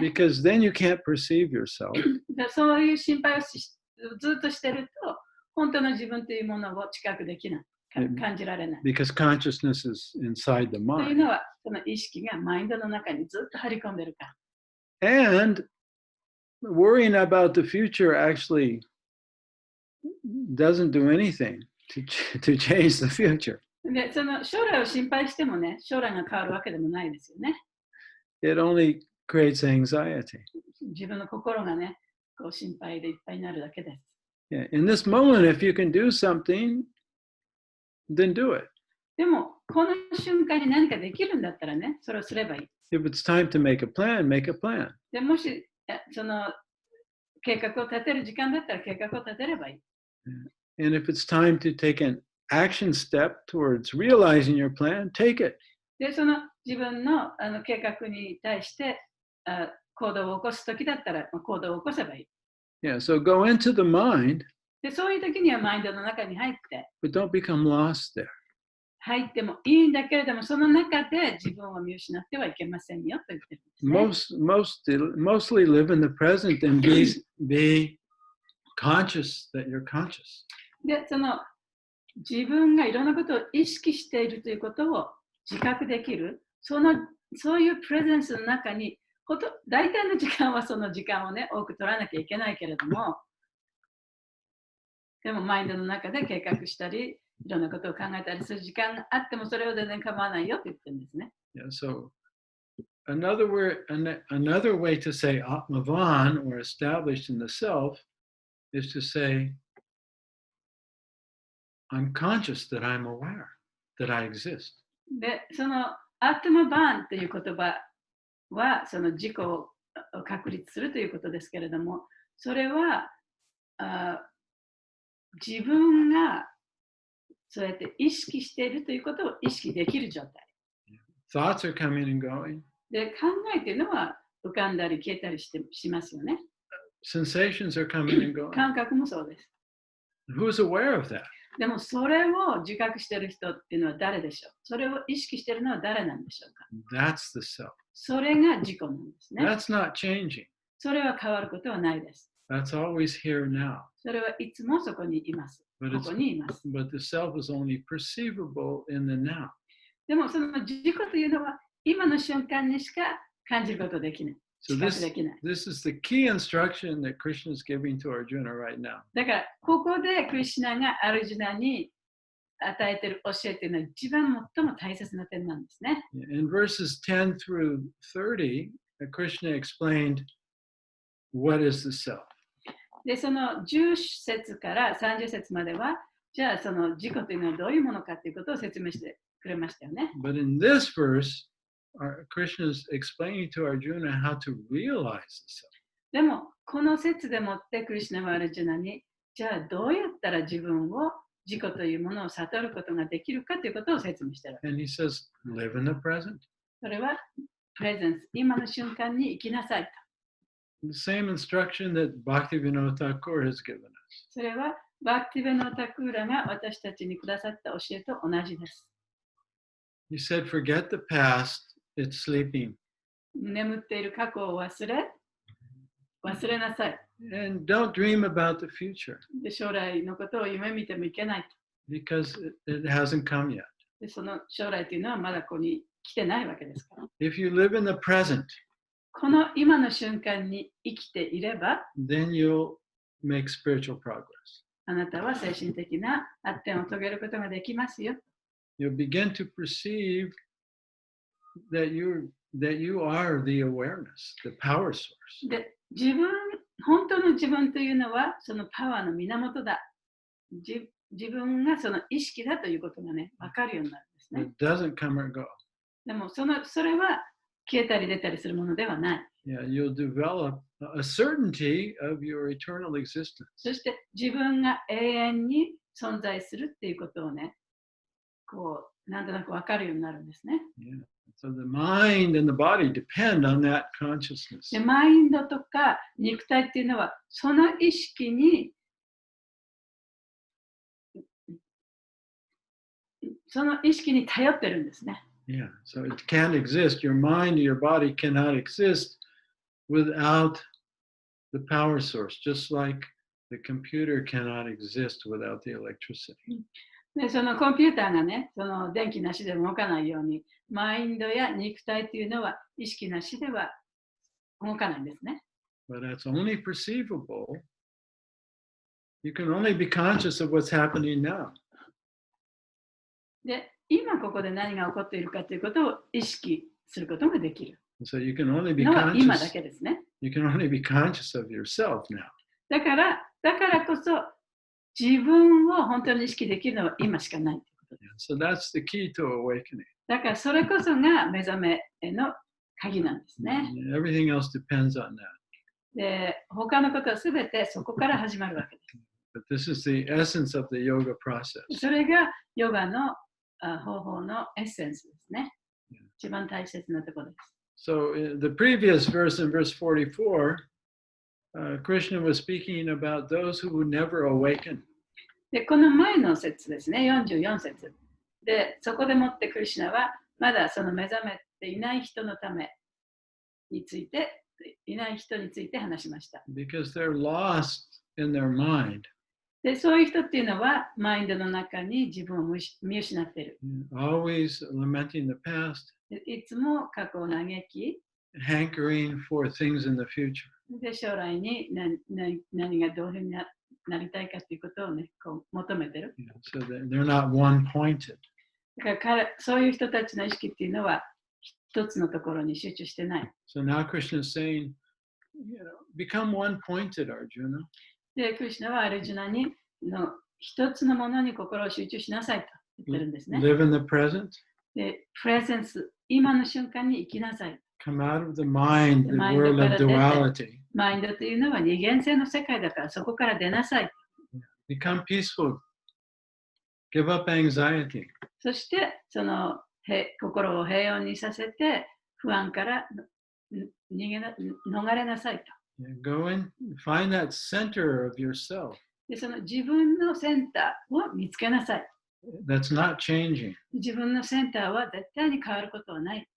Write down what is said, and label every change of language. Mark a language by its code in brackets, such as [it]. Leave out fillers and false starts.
[en] Because then you can't perceive yourself. [ja] そういう心配をずっとしてると、本当の自分というものを近くできない。感じられない。 [en] Because consciousness is inside the [ja] という [en] mind. [ja] のは、その意識がマインドの中にずっと張り込んでるから。 [en] And worrying about the future actually doesn't do anything to change the future. [ja] で、その将来を心配してもね、将来が変わるわけでもないですよね。 [en] It only creates anxiety. [ja] 自分の心がね、こう心配でいっぱいになるだけです。 [en] Yeah. In this moment, if you can do something, then do it. [ja] でも、この瞬間に何かできるんだったらね、それをすればいい。 [en] If it's time to make a plan, make a plan. [ja] でもし、その計画を立てる時間だったら計画を立てればいい。 [en] And if it's time to take an action step towards realizing your plan, take it. [ja] で、その自分の計画に対して行動を起こすときだったら行動を起こせばいい。 [en] Yeah, so go into the mind, [ja] で、そういう時にはマインドの中に入って、 [en] but don't become lost there. [ja] 入ってもいいんだけれども、その中で自分を見失ってはいけませんよと言ってるんですね。 [en] Mostly live in the present and be conscious that you're conscious. [ja] で、その自分がいろんなことを意識しているということを自覚できる、そういうプレゼンスの中に、大体の時間はその時間をね、多く取らなきゃいけないけれども、でもマインドの中で計画したり、いろんなことを考えたりする時間があっても、それは全然構わないよって言ってるんですね。 [en] Yeah, so another way to say Atmavan or established in the self is to say, I'm conscious that I'm aware that I exist. [ja] で、そのアットマバーンという言葉は、その自己を確立するということですけれども、それは自分がそうやって意識しているということを意識できる状態。 [en] Thoughts are coming and going. [ja] で、考えっていうのは浮かんだり消えたりしますよね。 [en] Sensations are coming and going. [ja] 感覚もそうです。 [en] Who's aware of that? [ja] でもそれを自覚している人っていうのは誰でしょう？それを意識しているのは誰なんでしょうか？ [en] That's the self. [ja] それが自己なんですね。 [en] That's not changing. [ja] それは変わることはないです。 [en] That's always here now. [ja] それはいつもそこにいます。ここにいます。 [en] But the self is only perceivable in the now. [ja] でもその自己というのは今の瞬間にしか感じることできない。 [en] So [ja] 知覚できない。 [en] this is the key instruction that Krishna is giving to Arjuna right now. [ja] だからここでクリシュナがアルジュナに与えている教えというのは一番最も大切な点なんですね。 [en] In verses 10 through 30, Krishna explained what is the self. [ja] で、その10節から30節までは、じゃあその自己というのはどういうものかということを説明してくれましたよね。 [en] But in this verse, Krishna is explaining to Arjuna how to realize the self. [ja] でも、この説でもってクリシュナはアルジュナに、じゃあどうやったら自分を自己というものを悟ることができるかということを説明している。 [en] And he says, live in the present. [ja] それは、プレゼンス、今の瞬間に生きなさいと。 [en] The same instruction that Bhaktivinoda Thakur has given us. [ja] それは、バクティベノタクーラが私たちにくださった教えと同じです。 [en] He said, forget the past, it's sleeping. [ja] 眠っている過去を忘れなさい。 [en] And don't dream about the future. [ja] で、将来のことを夢見てもいけないと。 [en] Because it hasn't come yet. [ja] で、その将来というのはまだここに来てないわけですから。 [en] If you live in the present, [ja] この今の瞬間に生きていれば、 [en] then you'll make spiritual progress. [ja] あなたは精神的な発展を遂げることができますよ。 [en] You'll begin to perceive that you are the awareness, the power source. [ja] で、本当の自分というのはそのパワーの源だ。自分がその意識だということがね、分かるようになるんですね。 [en] It doesn't come or go. [ja] でもそれは消えたり出たりするものではない。 [en] Yeah, you'll develop a certainty of your eternal existence. [ja] そして自分が永遠に存在するっていうことをね、こう、なんとなく分かるようになるんですね。 [en] Yeah. So the mind and the body depend on that consciousness. [ja] で、マインドとか肉体っていうのは、その意識に頼ってるんですね。 [en] Yeah, so it can't exist. Your mind and your body cannot exist without the power source, just like the computer cannot exist without the electricity. [ja] で、そのコンピューターがね、その電気なしで動かないように、マインドや肉体というのは意識なしでは動かないんですね。 [en] But that's only perceivable. You can only be conscious of what's happening now. [ja] で、今ここで何が起こっているかということを意識することができる。 [en] So you can only be [ja] のは今だ [en] conscious. [ja] けですね。 [en] You can only be conscious of yourself now. [ja] だからこそ自分を本当に意識できるのは今しかないということです。 [en] So that's the key to awakening. [ja] だからそれこそが目覚めへの鍵なんですね。 [en] Everything else depends on that. [ja] で、他のことはすべてそこから始まるわけです。 [en] But this is the essence of the yoga process. [ja] それがヨガの方法のエッセンスですね。一番大切なところです。 [en] So the previous verse in verse 44, Krishna was speaking about those who would never awaken. [ja] で、この前の節ですね、44節。で、そこでもってクリシュナはまだその目覚めていない人のためについて、話しました。 [en] Because they're lost in their mind. [ja] で、そういう人っていうのはマインドの中に自分を見失っている。 [en] Always lamenting the past. [ja] いつも過去を嘆き、 [en] hankering for things in the future. [ja] で、将来に何がどういうふうになりたいかということをね、こう求めてる。 [en] So they're not one-pointed. [ja] だからそういう人たちの意識っていうのは一つのところに集中してない。 [en] So now Krishna is saying, become one-pointed, Arjuna. [ja] で、クリシュナはアルジュナに一つのものに心を集中しなさいと言ってるんですね。 [en] Live in the present. [ja] で、プレゼンス、今の瞬間に生きなさい。 [en] Come out of the mind, the world of duality. [ja] マインドというのは二元性の世界だからそこから出なさい。 [en] Become peaceful. Give up anxiety. [ja] そしてその心を平穏にさせて不安から逃れなさいと。 [en] Go in, find that center of yourself [ja] で、その自分のセンターを見つけなさい。 [en] that's not changing. [ja] 自分のセンターは絶対に変わることはない。